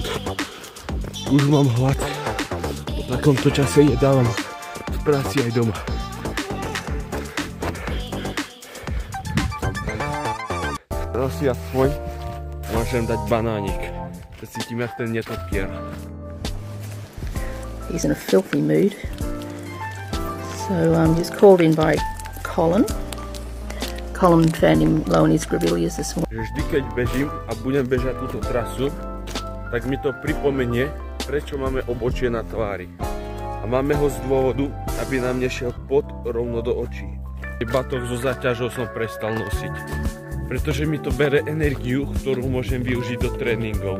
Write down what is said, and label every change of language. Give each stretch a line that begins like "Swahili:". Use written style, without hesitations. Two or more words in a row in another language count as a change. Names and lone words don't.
Slovak: Už mám hlad. Po takomto čase jedávam v práci aj doma. Teraz si aspoň môžem dať banánik. Cítim jak ten netopier.
English: He's in a filthy mood. So he's called in by Colin. Colin found him low in his grevilleas this morning.
Slovak: Vždy keď bežím a budem bežať túto trasu, tak mi to pripomenie, prečo máme obočie na tvári. A máme ho z dôvodu, aby nám nešiel pot rovno do očí. Batoh so záťažou som prestal nosiť. pretože mi to bere energiu, ktorú môžem využiť do tréningov.